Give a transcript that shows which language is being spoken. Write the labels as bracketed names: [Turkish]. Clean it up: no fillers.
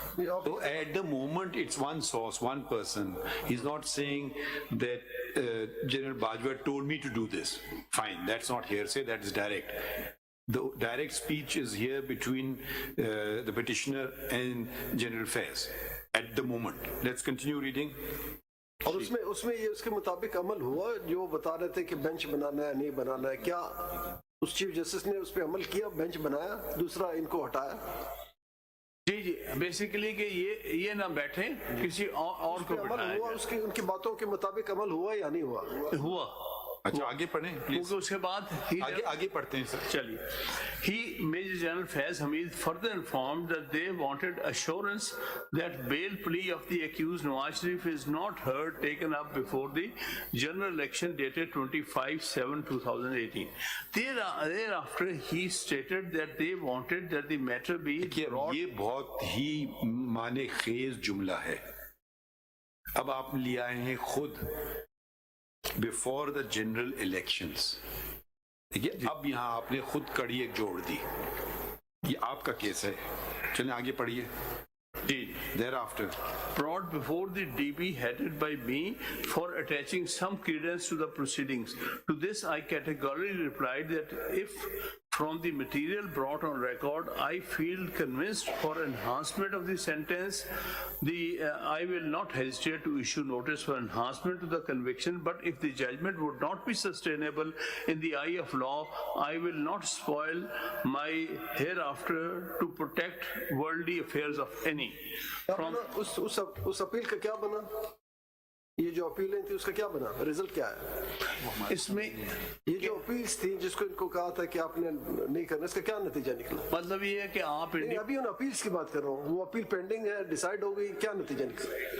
[English] So at the moment, it's one source, one person. He's not saying that General Bajwa told me to do this. Fine, that's not hearsay, that is direct. The direct speech is here between the petitioner and General Faiz at the moment. Let's continue reading. [Urdu] اور اس میں یہ اس کے مطابق عمل ہوا جو بتا رہے تھے کہ بینچ بنانا ہے نہیں بنانا ہے, کیا اس چیف جسٹس نے اس پہ عمل کیا, بینچ بنایا, دوسرا ان کو ہٹایا؟ جی بیسیکلی کہ یہ نہ بیٹھیں کسی اور کو عمل ہوا, اس کی ان کی باتوں کے مطابق عمل ہوا یا نہیں ہوا؟ ہوا. اچھا آگے پڑھیں کیونکہ اس کے بعد آگے پڑھتے ہیں سر. چلیے. [English] He, Major General Faiz Hamid, further informed that they wanted assurance that bail plea of the accused Nawaz Sharif is not heard taken up before the general election dated 25/7/2018. Thereafter, he stated that they wanted that the matter be brought. [Urdu] یہ بہت ہی معنی خیز جملہ ہے. اب آپ لے آئے ہیں خود [English] Before the general elections. [Urdu] دیکھیے اب یہاں آپ نے خود کڑی ایک جوڑ دی, یہ آپ کا کیس ہے. چلیں آگے پڑھیے. Thereafter, [English] brought before the DB headed by me for attaching some credence to the proceedings. To this I categorically replied that if from the material brought on record I feel convinced for enhancement of the sentence, I will not hesitate to issue notice for enhancement to the conviction, but if the judgment would not be sustainable in the eye of law, I will not spoil my hereafter to protect worldly affairs of any. [Urdu] اس appeal کا کیا بنا؟ یہ جو اپیلیں تھی اس کا کیا بنا, result کیا ہے اس میں؟ یہ جو اپیلز تھی جس کو ان کو کہا تھا کہ آپ نے نہیں کرنا, اس کا کیا نتیجہ نکلا؟ مطلب یہ ہے کہ آپ ابھی ان اپیلز کی بات کر رہا ہوں, وہ اپیل پینڈنگ ہے, ڈیسائیڈ ہو گئی, کیا نتیجہ نکلا؟